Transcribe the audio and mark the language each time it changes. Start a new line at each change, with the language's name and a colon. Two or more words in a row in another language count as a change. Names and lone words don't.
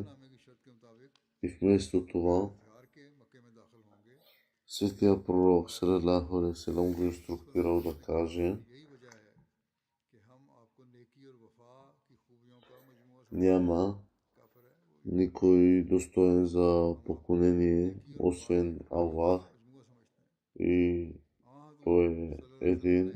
Bulgarian: И вместо това светия пророк
Arabic: صلى الله عليه وسلم
Bulgarian: го инструктирал да каже: няма никой достоен за поклонение, освен Аллах, и той е един.